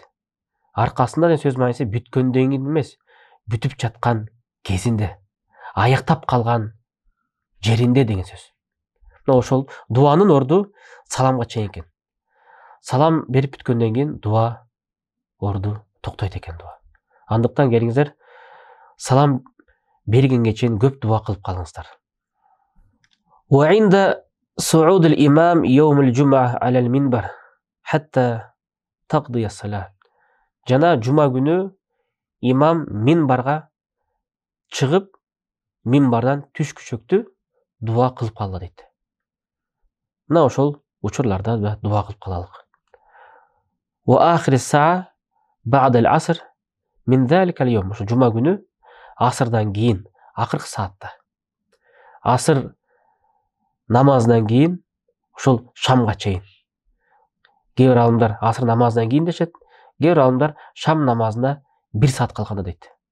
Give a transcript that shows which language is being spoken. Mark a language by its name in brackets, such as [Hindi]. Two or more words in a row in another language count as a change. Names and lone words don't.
[Kyrgyz] Аркасында деген сөз мааниси бүткөндөн кийин эмес, бүтүп жаткан кезинде, аяктап калган жеринде деген сөз. Мына ошол дуанын орду саламга чейин экен. Салам берип бүткөндөн кийин дуа орду токтойт экен дуа. Андыктан келиңиздер, салам бергенге чейин көп дуа кылып калыңыздар. [Arabic] وعند صعود الإمام يوم الجمعة على المنبر حتى تقضى الصلاة. [Kyrgyz] Жана жума күнү имам минбарга чыгып, минбардан түш күчөктү дуа кылып калды дейт. Мына ошол учурларда дуа кылып калалык. [Arabic] وآخر ساعة بعد العصر من ذلك اليوم. [Kyrgyz] Ошо жума күнү асырдан кийин, акыркы саатта. Асыр намазынан кийин ошол шамга чейин. Кээ бир алымдар асыр намазынан кийин дешет, кээ бир алымдар шам намазына 1 саат калганда дейт.